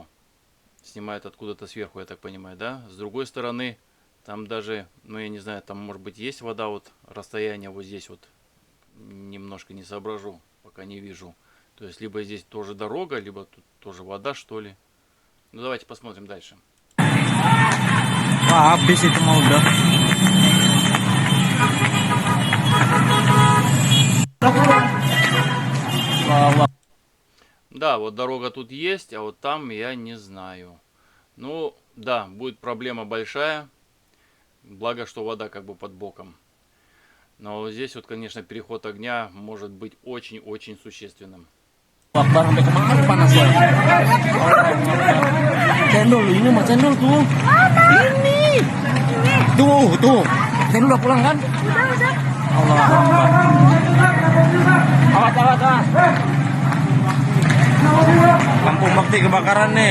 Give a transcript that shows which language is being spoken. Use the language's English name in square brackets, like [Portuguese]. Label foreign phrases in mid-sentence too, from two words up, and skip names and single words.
[Russian] Снимает откуда-то сверху, я так понимаю, да? С другой стороны, там даже, ну я не знаю, там может быть есть вода, вот расстояние вот здесь вот немножко не соображу, пока не вижу. То есть либо здесь тоже дорога, либо тут тоже вода, что ли. Ну давайте посмотрим дальше. [Indonesian] Wah, habis itu mah udah. [Russian] Да, вот дорога тут есть, а вот там я не знаю. Ну, да, будет проблема большая. Благо, что вода как бы под боком. Но вот здесь вот, конечно, переход огня может быть очень-очень существенным. [Indonesian] Akbar sampai kemana panas ya? Cendol ini mah cendol tuh. Ini. Tuh. Cendol udah pulang kan? Udah. [Arabic] الله أكبر. [Indonesian] Awas. Kampung Bakti kebakaran nih.